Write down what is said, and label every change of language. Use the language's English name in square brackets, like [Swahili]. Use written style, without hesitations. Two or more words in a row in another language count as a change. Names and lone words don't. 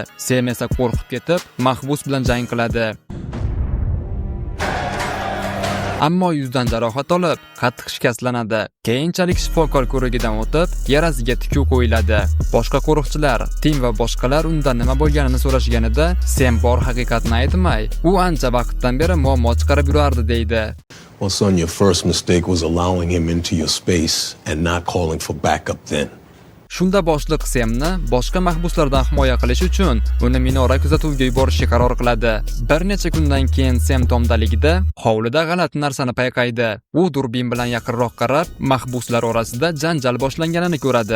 [Uzbek] Sem esa qo'rqib ketib, mahbus bilan jang qiladi. Ammo yuzdan jarohat olib, qattiq shikastlanadi. Keyinchalik shifokor ko'rigidan o'tib, yarasiga tikuv qo'yiladi. Boshqa qo'riqchilar, Tim va boshqalar undan nima bo'lganini so'rashganida, Sem bor haqiqatni aytmay, u ancha vaqtdan beri muammo chiqarib yurardi deydi. [English] Well, son, your first mistake was allowing him into your space and not calling for backup then. [Uzbek] Shunda boshliq Semni boshqa mahbuslardan himoya qilish uchun uni minora kuzatuviga yuborishga qaror qiladi. Bir necha kundan keyin Sem tomdaligida hovlida g'alati narsani payqaydi. U durbin bilan yaqinroq qarab, mahbuslar orasida janjal boshlanganini ko'radi.